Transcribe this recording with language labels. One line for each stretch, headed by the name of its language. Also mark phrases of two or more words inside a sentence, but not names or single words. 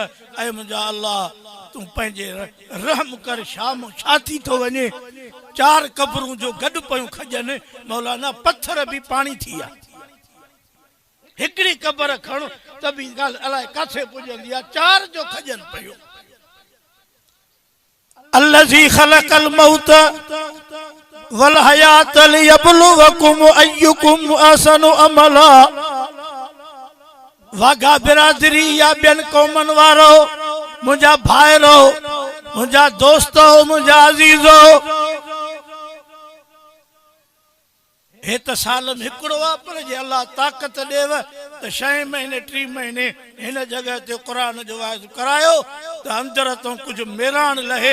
Sindhi: ऐं मुंहिंजा अलाह तूं पंहिंजे रहम कर, शाम छा थी थो वञे, 4 क़बरूं जो गॾु पियूं खॼनि, मौलाना पत्थर बि पाणी थी विया। हिकिड़ी क़बर खण त बि ॻाल्हि अलाए किथे पुॼंदी आहे, 4 जो खॼनि पियो।
Arabic: الذي خلق الموت والحياة ليبلوكم أيكم أحسن عملا.
Sindhi: वाघा बिरादरी या ॿियनि क़ौमनि वारो, मुंहिंजा भाइरो, मुंहिंजा दोस्तो, मुंहिंजा अज़ीज़ो, हे त साल में हिकिड़ो आहे, पर जे अलाह ताक़त ॾेव त 6 महीने 3 महीने हिन जॻह ते क़ुरान जो वाइज़ करायो त अंदर तो कुझु मेराण लहे।